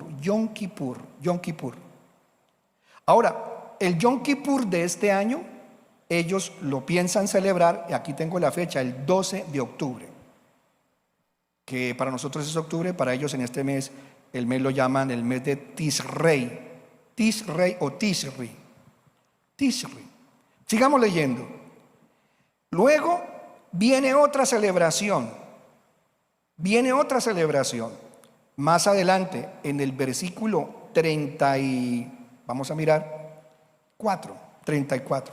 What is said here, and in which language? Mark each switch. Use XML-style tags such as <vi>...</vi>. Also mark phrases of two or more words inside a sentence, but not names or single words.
<es>Yom Kippur, Yom Kippur. Ahora, el Yom Kippur de este año, ellos lo piensan celebrar, y aquí tengo la fecha, el 12 de octubre. que para nosotros es octubre, para ellos en este mes, el mes lo llaman el mes de Tisrei. Tisrei o Tisri. Tisri. Sigamos leyendo. Luego viene otra celebración. Viene otra celebración. Más adelante, en el versículo 30 y... vamos a mirar. 34.</es>